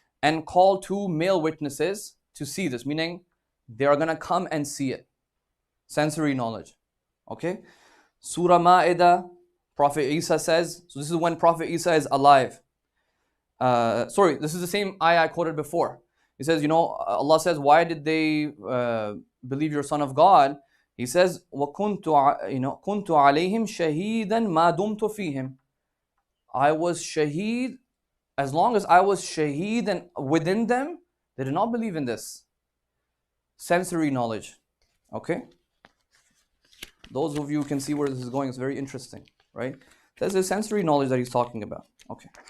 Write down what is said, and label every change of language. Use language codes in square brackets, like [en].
[en] And call 2 male witnesses to see this, meaning they are going to come and see it. Sensory knowledge. Okay? Surah Ma'idah, Prophet Isa says, so this is when Prophet Isa is alive. This is the same ayah I quoted before. He says, Allah says, why did they believe you're son of God? [ar] He says, وَكُنْتُ عَلَيْهِمْ شَهِيدًا مَا دُمْتُ فِيهِمْ. [en] I was shaheed, as long as I was shaheed and within them, they did not believe in this. Sensory knowledge. Okay? Those of you who can see where this is going, it's very interesting, right? There's a sensory knowledge that he's talking about. Okay.